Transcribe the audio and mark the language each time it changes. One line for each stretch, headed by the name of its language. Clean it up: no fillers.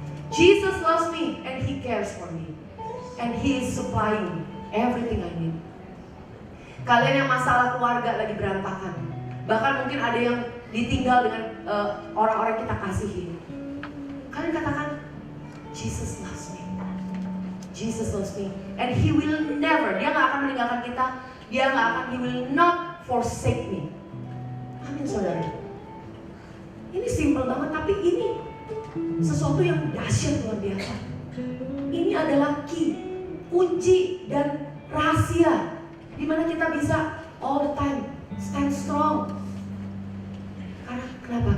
English: Jesus loves me and He cares for me. And He is supplying everything I need.
Indonesian: Kalian yang masalah keluarga lagi berantakan, bahkan mungkin ada yang ditinggal dengan orang-orang kita kasihi. Kalian katakan,
English: Jesus loves me. Jesus loves me. And He will never,
Indonesian: Dia gak akan meninggalkan kita. Dia gak akan,
English: He will not forsake me.
Indonesian: Amin saudara. Ini simple banget, tapi ini sesuatu yang dahsyat luar biasa. Ini adalah key, kunci dan rahasia di mana kita bisa
English: all the time stand strong.
Indonesian: Kenapa?